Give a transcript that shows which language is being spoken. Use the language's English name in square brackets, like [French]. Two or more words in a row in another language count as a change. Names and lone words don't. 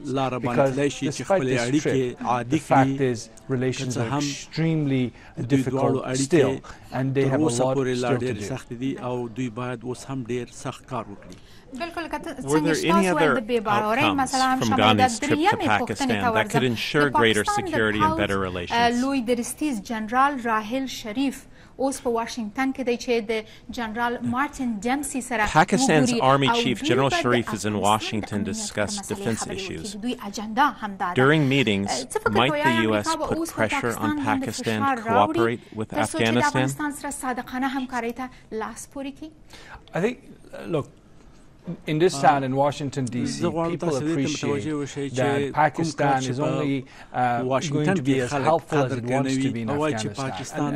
[English] Because despite this trip, the fact is relations are extremely difficult still, and they have a lot still to do. Were there any other outcomes from Ghani's trip to Pakistan that could ensure greater security and better relations? [Pashto] شریف اوس په واشنگټن کې دی چې د جنرال مارټن ډیمسي سره [English] Pakistan's Army Chief General Sharif is in Washington to discuss defense issues. During meetings, might the U.S. put pressure on Pakistan to cooperate with Afghanistan? I think, look, in this town in Washington, D.C., people appreciate that Pakistan is only going to be as helpful as it wants to be in Afghanistan.